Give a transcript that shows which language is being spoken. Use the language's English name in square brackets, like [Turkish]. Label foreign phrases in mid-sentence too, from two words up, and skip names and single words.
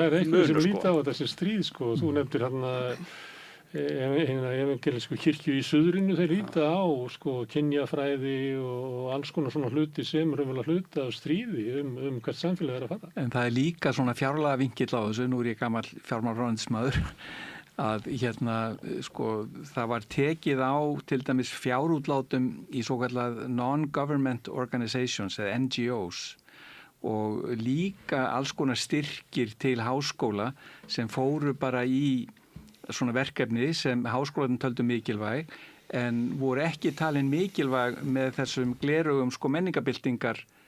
[Icelandic] Það er einhverju sem líta á þessi stríð sko, þú nefndir hérna evangelísku kirkju í suðrinu, þeir líta á sko kynjafræði og alls konar svona hluti sem raunverulega hluta af stríði hvert samfélag er að fara. En það er líka svona fjárlega vinkill á þessu, nú er ég gamall fjármálaráðuneytismaður, að sko það var tekið á til dæmis fjárútlátum í svokallað [English] non-government organizations [Icelandic] eða NGOs og líka alls konar styrkir til háskóla sem fóru bara í svona verkefni sem háskólarnir töldu mikilvæg en voru ekki talin mikilvæg með þessum glerugum sko menningabyltingar